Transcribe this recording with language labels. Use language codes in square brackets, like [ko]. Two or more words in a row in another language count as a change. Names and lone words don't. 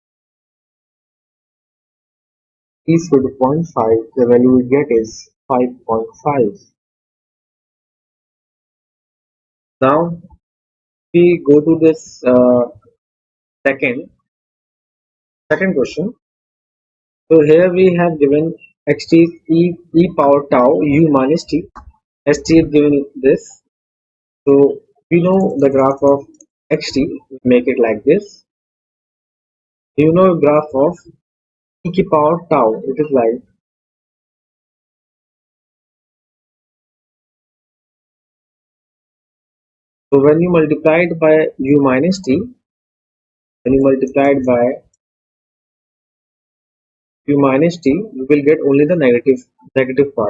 [en] T equal to 0.5, the value we get is 5.5. Now we go to this second question. So here we have given xt is e power tau u minus t. St is given this. So we know the graph of xt. We make it like this. You know graph of e to power tau. It is like, so when you multiply it by u minus t, when you multiply it by u minus t, you will get only the negative part.